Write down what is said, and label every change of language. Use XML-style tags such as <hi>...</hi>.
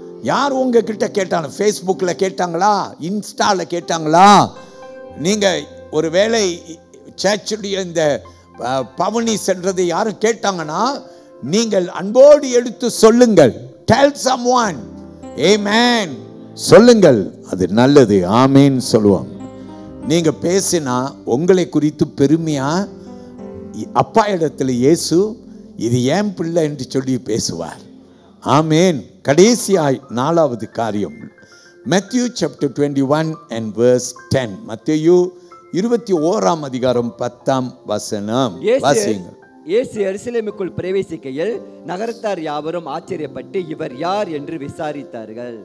<ta>யார் உங்ககிட்ட கேட்டாலும், ஃபேஸ்புக்கில் கேட்டாங்களா, இன்ஸ்டாவில் கேட்டாங்களா, நீங்கள் ஒரு வேளை சர்ச்சுடைய இந்த பவனி சென்றதை யாரும் கேட்டாங்கன்னா நீங்கள் அன்போடு எடுத்து சொல்லுங்கள்.</ta> <en>Tell someone.</en> <ta>Amen. சொல்லுங்கள், அது நல்லது. ஆமேன் சொல்லுவோம். நீங்க பேசினா உங்களை குறித்து பெருமையா அப்பா இடத்துல இயேசு இது ஏன் பிள்ளை என்று சொல்லி பேசுவார். ஆமேன். கடைசியாய் 4வது காரியம்,</ta> <en>Matthew chapter 21 and verse 10.</en> <ta>மத்தேயு 21ஆம் அதிகாரம் 10ஆம் வசனம் வாசிங்க. இயேசு எருசலேமுக்குள் பிரவேசிக்கையில் நகரத்தார் யாவரும் ஆச்சரியப்பட்டு இவர் யார் என்று விசாரித்தார்கள்.</ta>